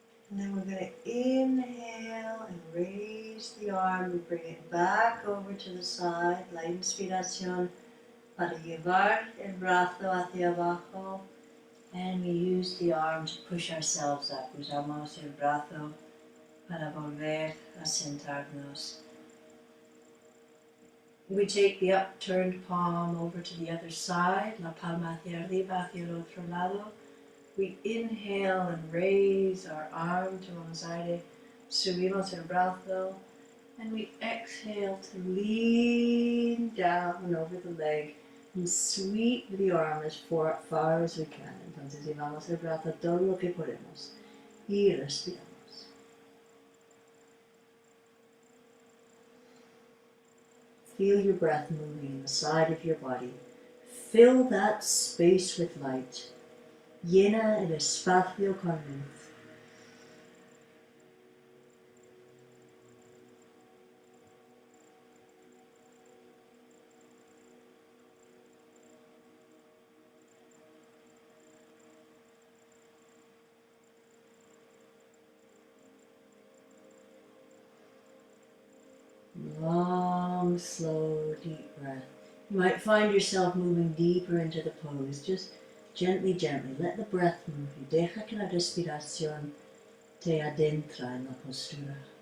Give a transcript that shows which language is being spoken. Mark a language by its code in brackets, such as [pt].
[en] And then we're going to inhale and raise the arm and bring it back over to the side. [es] La inspiración para llevar el brazo hacia abajo. [en] And we use the arm to push ourselves up. [es] Usamos el brazo para volver a sentarnos. [en] We take the upturned palm over to the other side. [es] La palma hacia arriba, hacia el otro lado. [en] We inhale and raise our arm, [es] tomamos aire, subimos el brazo, [en] and we exhale to lean down over the leg and sweep the arm as far as we can. [es] Entonces llevamos el brazo todo lo que podemos y respiramos. [en] Feel your breath moving in the side of your body. Fill that space with light. [es] Llena el espacio con luz. [en] Long, slow, deep breath. You might find yourself moving deeper into the pose. Just gently, gently, let the breath move you. [es] Deja que la respiración te adentra en la postura.